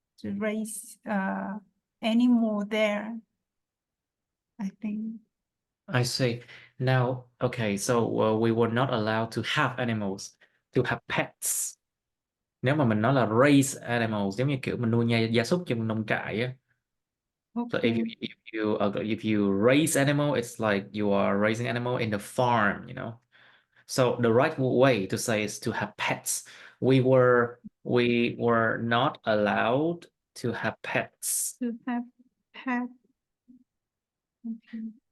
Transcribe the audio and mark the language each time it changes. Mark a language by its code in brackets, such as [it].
[en] to raise animal there, I think. I see. Now, okay, so we were not allowed to have animals, to have pets. [vi] Nếu mà mình nói là [en] raise animals, [vi] giống như kiểu mình nuôi gia súc trong nông trại á. [en] So Okay. if you raise animal, it's like you are raising animal in the farm, you know. So the right way to say is to have pets. We were not allowed to have pets. To have pet. Okay.